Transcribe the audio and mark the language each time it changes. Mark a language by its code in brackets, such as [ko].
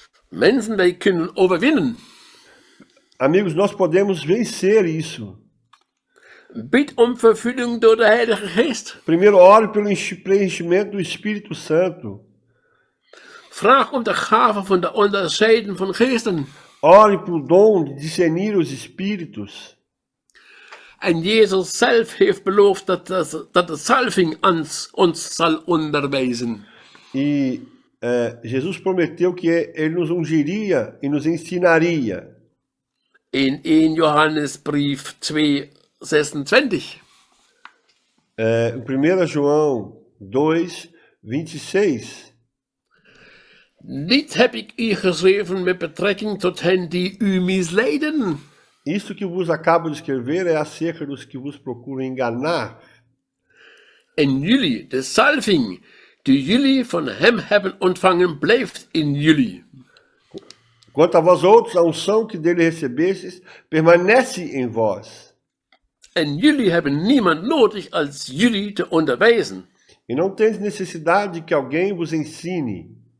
[nl] Mensen, wij kunnen overwinnen. [pt] Amigos, nós podemos vencer isso. [nl] Bid om vervulling door de Heilige Geest. [pt] Primeiro, ore pelo preenchimento do Espírito Santo. [nl] Vraag om de gave van de onderscheiden van geesten. [pt] Ore para o dom de discernir os espíritos. [nl] En Jezus zelf heeft beloofd dat de salving ons zal onderwijzen. [pt] E Jesus prometeu que ele nos ungiria e nos ensinaria. [nl] In 1 Johannesbrief 2:26. [pt] Em 1 João 2:26. [nl] Niet heb ik u geschreven met betrekking tot hen die u misleiden. [pt] Isto que vos acabo de escrever é acerca dos que vos procuram enganar. [nl] En jullie, de salving die jullie van hem hebben ontvangen, blijft in jullie. [pt] Quanto a vós outros, a unção que dele recebestes permanece em vós. [nl] En jullie hebben niemand nodig als jullie te onderwijzen. [pt] E não tendes necessidade que alguém vos ensine.